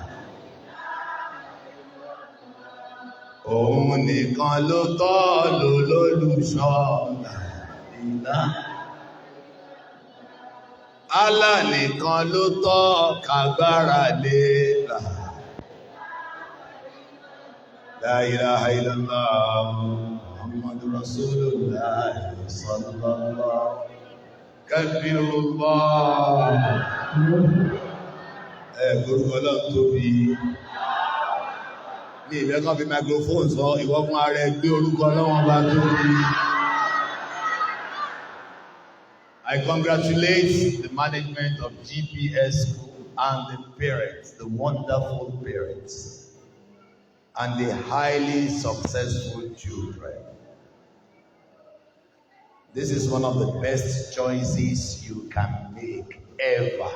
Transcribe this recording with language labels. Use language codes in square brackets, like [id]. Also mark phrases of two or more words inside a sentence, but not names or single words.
[yo] Òun nìkan ló tọ́ lólùṣọ́ [ar] لا إله. [yo] Allah nìkan ló tọ́ ká gbára lé la. [ar] لا إله إلا الله محمد رسول الله صلى الله كبير الله. [yo] Gbogbo ọlọ́run tóbi. Ní ìbẹ́ kan fi microphone sọ ìwọ fún ara ẹ gbé orúkọ Ọlọ́run bá tóbi. [en] I congratulate the management of GPS School and the parents, the wonderful parents, and the highly successful children. This is one of the best choices you can make ever.